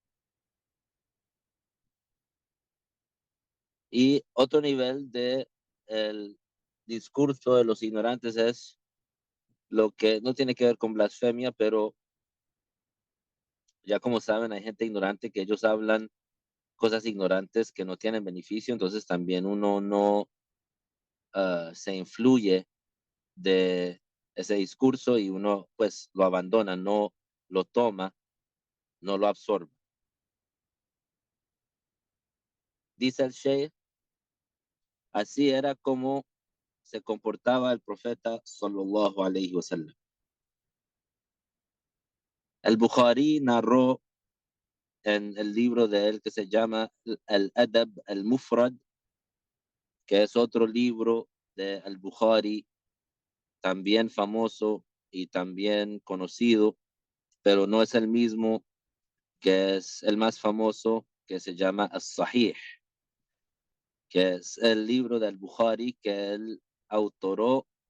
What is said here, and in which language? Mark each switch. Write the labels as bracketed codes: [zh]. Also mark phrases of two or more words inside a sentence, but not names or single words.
[es] Y otro nivel de el discurso de los ignorantes es lo que no tiene que ver con blasfemia, pero ya como saben, hay gente ignorante que ellos hablan cosas ignorantes que no tienen beneficio, entonces también uno no se influye de ese discurso y uno pues lo abandona, no lo toma, no lo absorbe. Dice el Sheikh, así era como se comportaba el profeta [ar] صلى الله عليه وسلم. [es] El Bukhari narró en el libro de él que se llama Al-Adab al-Mufrad, que es otro libro de Al-Bukhari, también famoso y también conocido, pero no es el mismo que es el más famoso, que se llama As-Sahih, que es el libro del Bukhari que él autoró